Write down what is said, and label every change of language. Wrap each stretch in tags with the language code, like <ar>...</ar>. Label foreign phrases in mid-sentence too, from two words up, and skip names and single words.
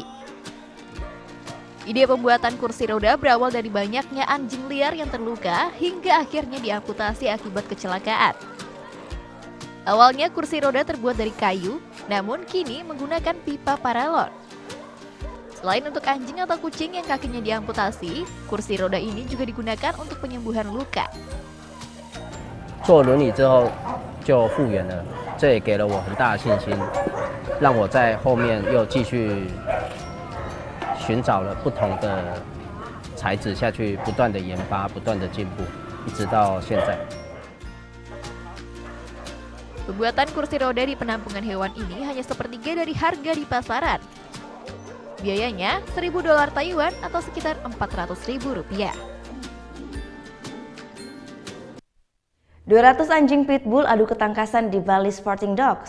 <id>Ide pembuatan kursi roda berawal dari banyaknya anjing liar yang terluka hingga akhirnya diamputasi akibat kecelakaan. Awalnya kursi roda terbuat dari kayu, namun kini menggunakan pipa paralon. Selain untuk anjing atau kucing yang kakinya diamputasi, kursi roda ini juga digunakan untuk penyembuhan luka.</id> <zh>坐轮椅之后就复原了，这也给了我很大的信心，让我在后面又继续寻找了不同的材质下去，不断的研发，不断的进步，一直到现在。</zh> <id>Pembuatan kursi roda di penampungan hewan ini hanya sepertiga dari harga di pasaran. Biayanya $1.000 Taiwan atau sekitar Rp400.000. 200 anjing pitbull adu ketangkasan di Bali Sporting Dog.</id>